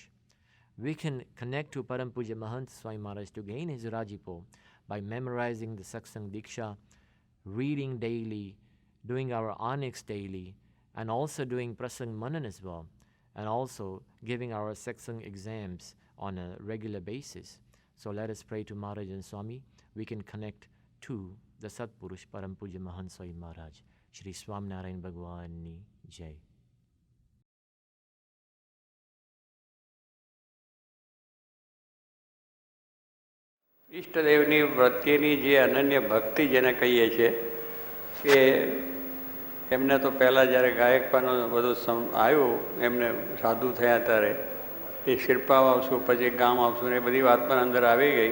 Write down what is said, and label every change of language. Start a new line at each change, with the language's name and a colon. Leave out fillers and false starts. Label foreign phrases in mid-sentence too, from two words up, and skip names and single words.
English: We can connect to Param Puja Maharaj Swami Maharaj to gain his Rajipo by memorizing the Satsang Diksha, reading daily, doing our Onyx daily, and also doing Prasang Manan as well, and also giving our Satsang exams on a regular basis. So let us pray to Maharaj and Swami. We can connect to the Satpurush Param Puja Maharaj Swami Maharaj.
Gujarati: શ્રી સ્વામિનારાયણ ભગવાન ની જય. ઈષ્ટદેવની પ્રત્યેની જે અનન્ય ભક્તિ જેને કહીએ છીએ કે એમને તો પહેલાં જ્યારે ગાયકવાનું બધું આવ્યું, એમને સાધુ થયા ત્યારે એ શિરપાવ આવશું, પછી ગામ આવશું, એ બધી વાત પણ અંદર આવી ગઈ.